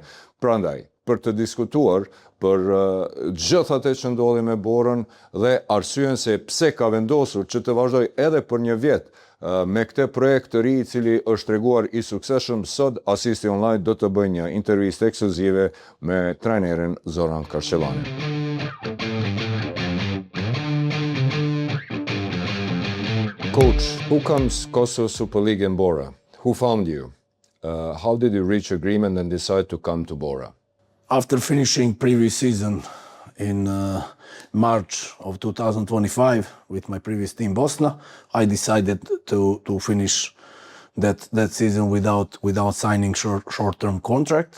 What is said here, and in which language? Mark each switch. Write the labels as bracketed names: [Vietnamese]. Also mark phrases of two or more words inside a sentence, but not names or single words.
[Albanian] Prandaj, për të diskutuar për gjithë atë që ndodhi me Borën dhe arsyen se pse ka vendosur që të vazhdoj edhe për një vjet me këtë projekt të ri i cili është treguar i suksesshëm, sot ASIST Online do të bëjë një intervistë ekskluzive me trajnerin Zoran Kasçelanin. [English] Coach, who comes Kosovo Super League in Bora? Who found you? How did you reach agreement and decide to come to Bora? After finishing previous season in March of 2025 with my previous team Bosna, I decided to finish that season without signing short-term contract.